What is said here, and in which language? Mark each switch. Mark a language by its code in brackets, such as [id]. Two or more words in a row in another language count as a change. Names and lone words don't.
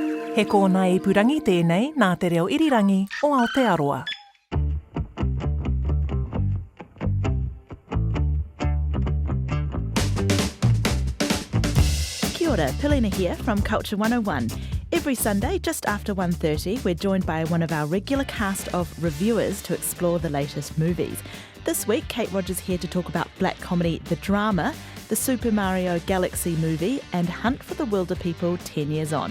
[mi] He kōna ipurangi tēnei nā te reo irirangi o Aotearoa. Kia ora, [en] Pilina here from Culture 101. Every Sunday, just after 1:30, we're joined by one of our regular cast of reviewers to explore the latest movies. This week, Kate Rodger's here to talk about black comedy The Drama, the Super Mario Galaxy movie, and Hunt For The Wilderpeople 10 Years On.